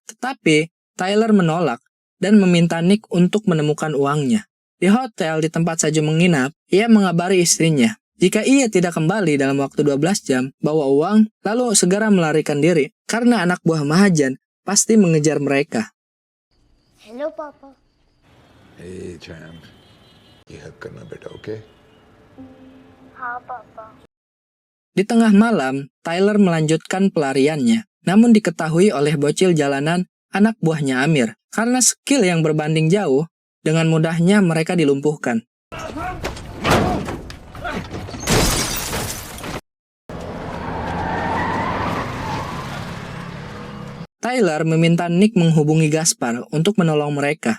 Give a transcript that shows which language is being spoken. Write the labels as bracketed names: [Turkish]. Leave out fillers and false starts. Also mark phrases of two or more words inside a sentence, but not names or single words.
[Indonesian] Tetapi, Tyler menolak, dan meminta Nick untuk menemukan uangnya. Di hotel di tempat Saju menginap, ia mengabari istrinya. Jika ia tidak kembali dalam waktu 12 jam, bawa uang, lalu segera melarikan diri, karena anak buah Mahajan pasti mengejar mereka. [English] Hello, Papa. Hey, champ. [Hindi] ये हक करना बेटा, ओके? हाँ, Papa. [Indonesian] Di tengah malam, Tyler melanjutkan pelariannya, namun diketahui oleh bocil jalanan anak buahnya Amir. Karena skill yang berbanding jauh, dengan mudahnya mereka dilumpuhkan. Tyler meminta Nick menghubungi Gaspar untuk menolong mereka.